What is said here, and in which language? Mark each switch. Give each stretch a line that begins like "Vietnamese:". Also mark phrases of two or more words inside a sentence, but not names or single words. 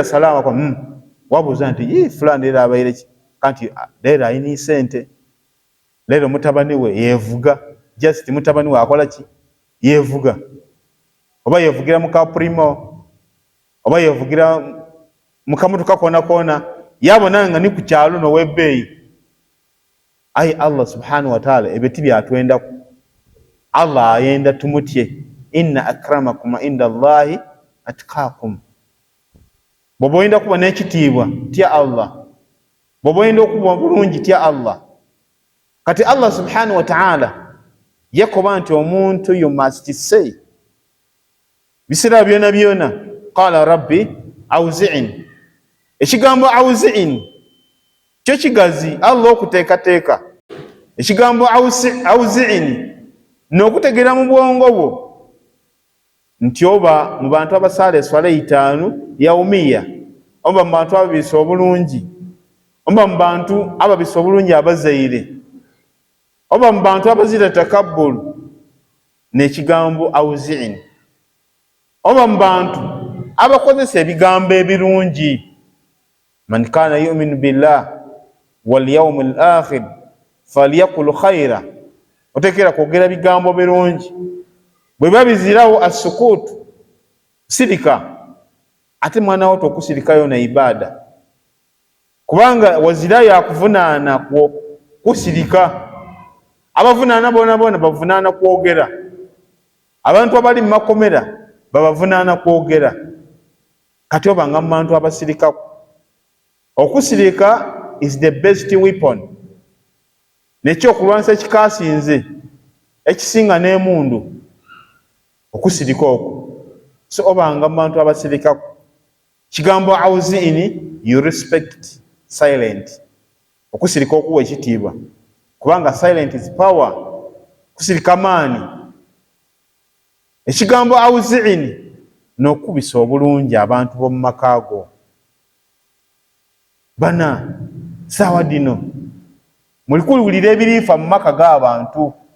Ganda: salaamu kwa wabuuza nti fulani era abaire kanti leero ayina sente leero mutabani we yevuga just mutabani we akola ki yevuga oba yevugira mu kaprimo oba yevugira mu kamotoka koona yabona nga ni ku kyalo n'ow'ebbeeyi ayi
Arabic: الله سبحانه وتعالى
Ganda: ebiti byatwendaku Allah ayenda tumutye
Arabic: إن أكرمكم عند الله أتقاكم.
Ganda: Bw'oba oyenda kuba n'ekitiibwa tya Allah, bw'oba oyenda okuba bulungi tya Allah. Kati
Arabic: الله سبحانه وتعالى
Ganda: yakoba nti omuntu
English: you must say
Ganda: biseera byona byona
Arabic: قال رب أوزعني.
Ganda: Ekigambo awzi'in kyo kigazi Allah okuteekateeka. Ekigambo awzi'in n'okutegeera mu bwongo bwo nti oba mu bantu abasaala eswala 5 yaumiya, oba mu bantu ababisa obulungi, oba mu bantu ababisa obulungi abazaire, oba mu bantu abazira takabbulu n'ekigambo awzi'in, oba mu bantu abakozesa ebigambo ebirungi
Arabic: من كان يؤمن بالله واليوم الآخر فليقل خيرا.
Ganda: Oteekera kwogera bigambo birungi. Bwe babizirawo asukutu sirika ate mwana woto okusirikayo na ibada kubanga wazirayo akuvunaana kusirika. Abavunaana bona bavunaana kwogera. Abantu abali mu makomera babavunaana kwogera. Kati obanga mu bantu abasirika okusirika
English: is the best weapon.
Ganda: Nekyo okulwanisa ekikasinze ekisinga n'emundu okusirika okwo. So obanga mu bantu abasirika kigambo awzi'ini
English: you respect silent.
Ganda: Okusirika okuwa ekitiibwa kubanga
English: silent is power.
Ganda: Kusirika maani. Ekigambo awzi'ini n'okubisa obulungi abantu b'omu makaago. Bana sawa dino mulikuwulira ebirifa mu maka g'abantu.